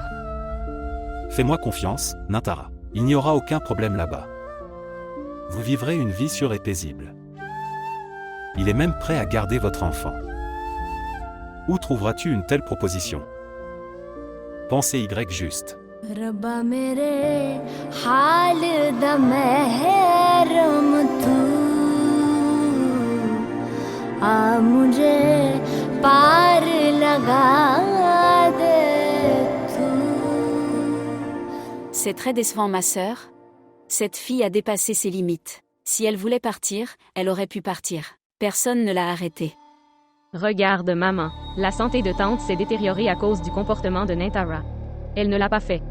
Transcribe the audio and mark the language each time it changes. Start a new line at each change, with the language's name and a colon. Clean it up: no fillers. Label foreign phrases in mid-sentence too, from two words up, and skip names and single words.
French: Fais-moi confiance, Nintara. Il n'y aura aucun problème là-bas. Vous vivrez une vie sûre et paisible. Il est même prêt à garder votre enfant. Où trouveras-tu une telle proposition? Pensez Y juste.
Punjabi: ਰੱਬਾ ਮੇਰੇ ਹਾਲ ਦਾ ਮਹਿਰਮ ਤੂ ਆ ਮੁਝੇ ਪਾਰ ਲਗਾ ਦੇ ਤੂ.
French: C'est très décevant, ma sœur. Cette fille a dépassé ses limites. Si elle voulait partir, elle aurait pu partir. Personne ne l'a arrêtée. Regarde, maman. La santé de tante s'est détériorée à cause du comportement de Nintara. Elle ne l'a pas fait.